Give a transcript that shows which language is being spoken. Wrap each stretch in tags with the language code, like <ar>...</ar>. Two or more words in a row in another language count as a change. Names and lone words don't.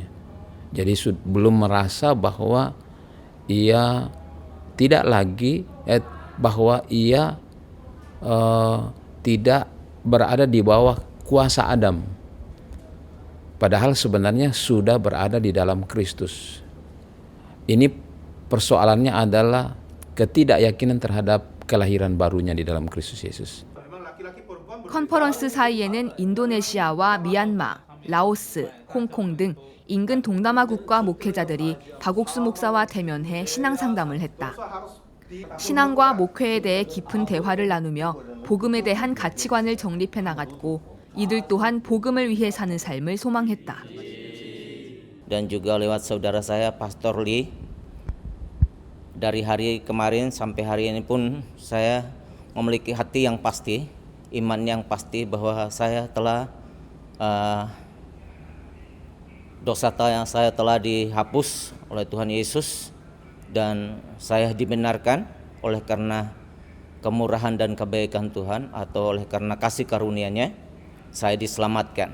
<id>Jadi belum merasa bahwa ia tidak lagi bahwa ia tidak berada di bawah kuasa Adam. Padahal sebenarnya sudah berada di dalam Kristus. Ini persoalannya adalah ketidakyakinan terhadap kelahiran barunya di dalam Kristus Yesus.</id> <ko>컨퍼런스 사이에는 인도네시아와 미얀마, 라오스, 홍콩 등 인근 동남아 국가 목회자들이 박옥수 목사와 대면해 신앙 상담을 했다. 신앙과 목회에 대해 깊은 대화를 나누며 복음에 대한 가치관을 정립해 나갔고 이들 또한 복음을 위해 사는 삶을 소망했다.</ko> <id>Dan juga lewat saudara saya Pastor Lee, dari hari kemarin sampai hari ini pun saya memiliki hati yang pasti, iman yang pasti bahwa saya telah dosa saya telah dihapus oleh Tuhan Yesus dan saya dibenarkan oleh karena kemurahan dan kebaikan Tuhan atau oleh karena kasih karunia-Nya saya diselamatkan.</id>